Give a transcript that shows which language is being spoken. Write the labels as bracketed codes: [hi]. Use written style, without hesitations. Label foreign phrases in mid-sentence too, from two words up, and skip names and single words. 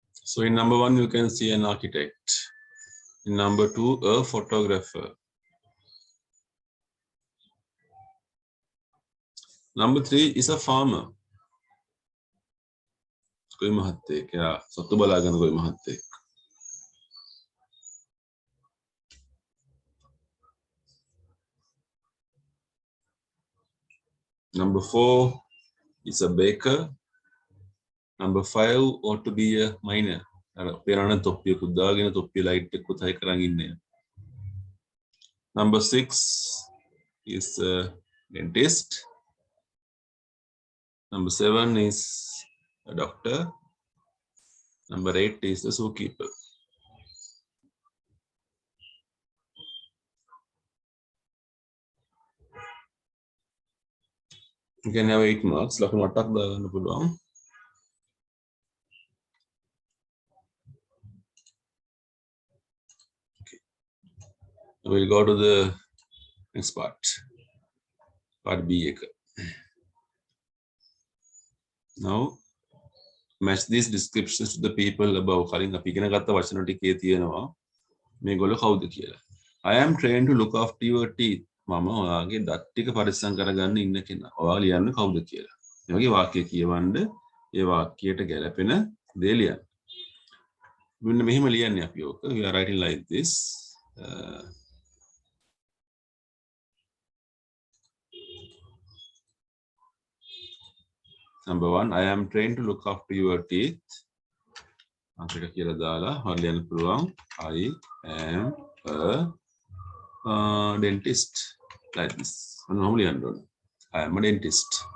[en] So in number 1, you can see an architect. In number 2, a photographer. Number 3 is a farmer. कोई महत्ते क्या सत्तू बलागन कोई महत्ते. Number 4 is a baker. Number 5 ought to be a miner. [si] පෙරණ තොප්පියකුත් දාගෙන තොප්පිය ලයිට් එකකුත් හයි කරන් ඉන්නේ. [en] Number 6 is a dentist. Number 7 is a doctor. Number 8 is the zookeeper. You can have 8 marks. [si] ලකුණු 8ක් දාගන්න පුළුවන්. [en] We'll go to the next part. Part B [si] එක. [en] Now match these descriptions to the people above. [si] කලින් අපි ඉගෙන ගත්ත වචන ටිකේ තියෙනවා මේගොල්ලෝ කවුද කියලා. [en] I am trained to look after your teeth. [si] මම ඔයාගේ දත් ටික පරිස්සම් කරගන්න ඉන්න කෙනා. ඔයා ලියන්නේ කවුද කියලා. මේ වගේ වාක්‍ය කියවන්න ඒ වාක්‍යයට ගැලපෙන දේ ලියන්න. මෙන්න මෙහෙම ලියන්නේ අපි ඕක. [en] We are writing like this. Number 1, I am trained to look after your teeth. [si] අංකක කියලා දාලා හරියට ලියන්න පුළුවන්. [en] I am a dentist. Like this. Normally I am a dentist.